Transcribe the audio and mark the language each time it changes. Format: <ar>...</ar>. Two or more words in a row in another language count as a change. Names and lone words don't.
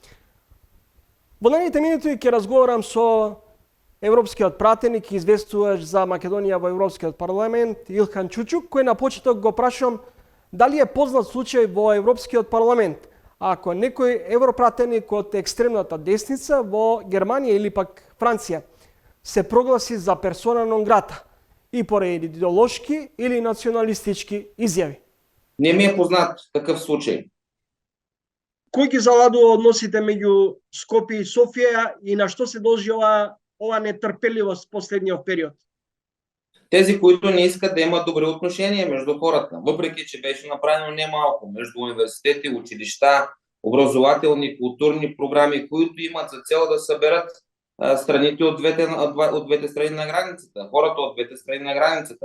<mk>Во наредните минути ќе разговарам со европскиот пратеник и известуваш за Македонија во Европскиот парламент Илхан Чучук, кој на почеток го прашам дали е познат случај во Европскиот парламент ако некој европратеник од екстремната десница во Германија или пак Франција се прогласи за персона нон грата и поради идеолошки или националистички изјави.</mk> <bg>Не ми е познат такъв случай.</bg> <mk>Кој ги заладува односите меѓу Скопје и Софија и на што се должи ова нетрпеливост последниот период?</mk> <bg>Тези, които не искат да имат добри отношения между хората, въпреки че беше направено немалко между университети, училища, образователни, културни програми, които имат за цел да съберат страните от двете страни на границата, хората от двете страни на границата.</bg>